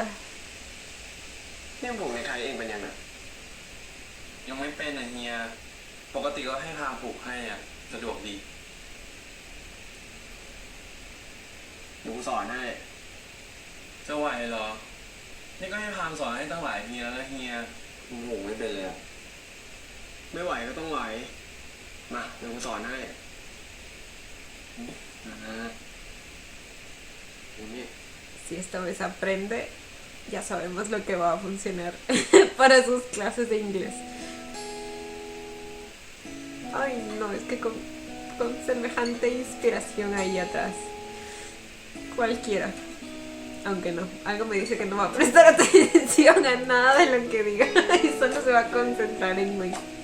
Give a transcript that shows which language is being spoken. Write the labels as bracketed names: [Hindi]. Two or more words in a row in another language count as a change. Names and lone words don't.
[Thai] นี่ผูกในไทยเองเป็นยังไง ยังไม่เป็นอ่ะเฮีย ปกติก็ให้พาผูกให้อ่ะ สะดวกดี หนูสอนให้ จะไหวเหรอ นี่ก็ให้พามสอนให้ตั้งหลายทีแล้วนะเฮีย หนูผูกไม่เป็นเลยอะไม่ไหวก็ต้องไหว มาเดี๋ยวกูสอนให้นี่ [Spanish] Si esta vez aprende, ya sabemos lo que va a funcionar para sus clases de inglés. Ay, no, es que con semejante inspiración ahí atrás. Cualquiera. Aunque no, algo me dice que no va a prestar atención a nada de lo que diga y solo se va a concentrar en mí.